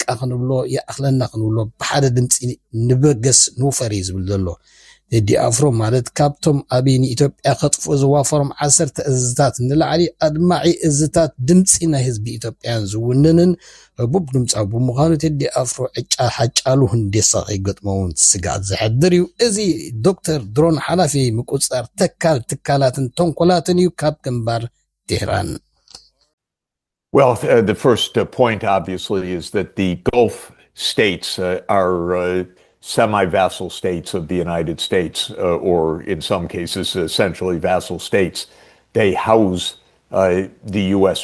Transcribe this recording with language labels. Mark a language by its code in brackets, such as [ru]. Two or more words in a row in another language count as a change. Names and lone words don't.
[ti] ክንብሎ ይኣኽለና ክንብሎ ብሓደ ድምፂ ንበገስ ንውፈር እዩ ዝብል ዘሎ ቴዲ ኣፍሮ ማለት ካብቶም ኣብይ ንኢትዮጵያ ከጥፍኡ ዝዋፈሮም 10 እዝታት ንላዕሊ ኣድማዒ እዝታት ድምፂ ናይ ህዝቢ ኢትዮጵያን ዝውንንን ህቡብ ድምፃዊ ብምዃኑ ቴዲ ኣፍሮ ሓጫሉ ህንዴሳ ከይገጥመውን ስጋት ዝሕድር እዩ እዚ ዶክተር ድሮን ሓላፊ ምቁፅፃር ትካላትን ተንኮላትን እዩ ካብ ግንባር ቴህራን [en] Well, the first point, obviously, is that the Gulf states are semi-vassal states of the United States, or in some cases, essentially vassal states. They house the U.S.